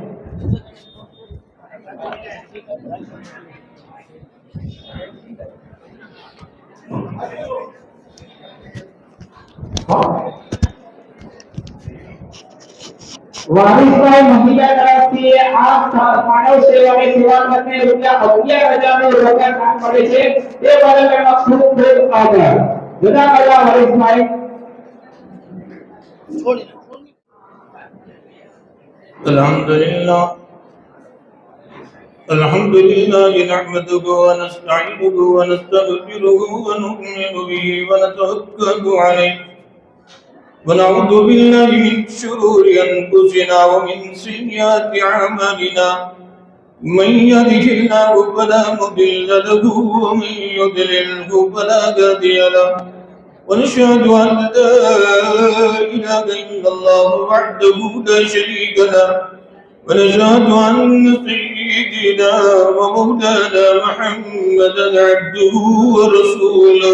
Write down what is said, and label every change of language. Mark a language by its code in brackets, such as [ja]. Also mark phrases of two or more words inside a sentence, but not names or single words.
[gu] વારિસભાઈ મહિલા તરફથી આ માનવ સેવાની સેવા કરને ₹11,000 નું રોકડ કામ કરે છે તે બદલ એમનો ખૂબ ખૂબ આભાર. જઝાકલ્લાહ વારિસભાઈ. [ar] الحمد لله الحمد لله نحمده و نستعينه و نستغفره و نؤمن به و نتوكل عليه و نعوذ بالله من شرور أنفسنا و من سيئات أعمالنا من يهده الله فلا مضل له و من يضلله فلا هادي له ونشهد أن لا إله إلا الله وحده لا شريك له ونشهد أن سيدنا ومولانا محمدا عبده ورسوله.